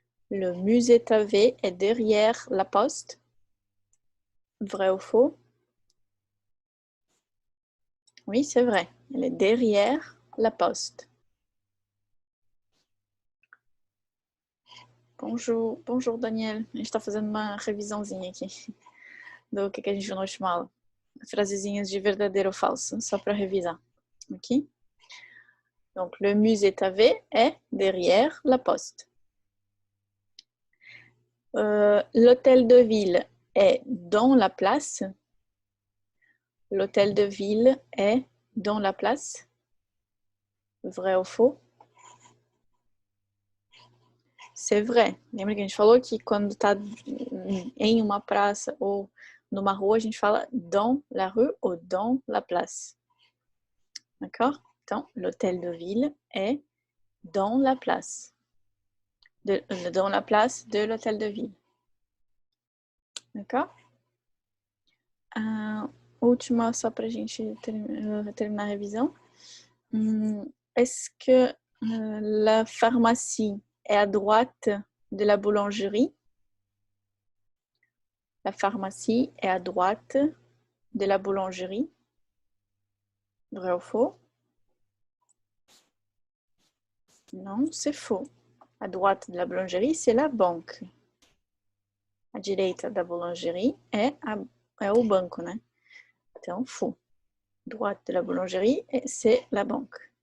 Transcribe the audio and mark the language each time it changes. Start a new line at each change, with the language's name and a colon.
French: Le musée Tavet est derrière la poste. Vrai ou faux? Oui, c'est vrai. Elle est derrière la poste. Bonjour, bonjour Daniel.
Portuguese: A gente está fazendo uma revisãozinha aqui do que a gente viu na última aula. Frasezinhas de verdadeiro ou falso, só para revisar. Ok?
French: Donc, le musée Tavet est derrière la poste. L'hôtel de ville est dans la place. L'hôtel de ville est dans la place. Vrai ou faux? C'est vrai.
Portuguese: Lembra que a gente falou que quando está em uma praça ou numa rua, a gente fala
French: dans la rue ou dans la place. D'accord?
Portuguese: Então,
French: l'hôtel de ville est dans la place. Dans la place de l'hôtel de ville. D'accord?
Portuguese: Última, só para a gente terminar a revisão.
French: Est-ce que la pharmacie est à droite de la boulangerie? La pharmacie est à droite de la boulangerie. Vrai ou faux? Non, c'est faux. À droite de la boulangerie, c'est la banque.
Portuguese: À direita da boulangerie é o banco, né? Então,
French: faux. Droite de la boulangerie, c'est la banque.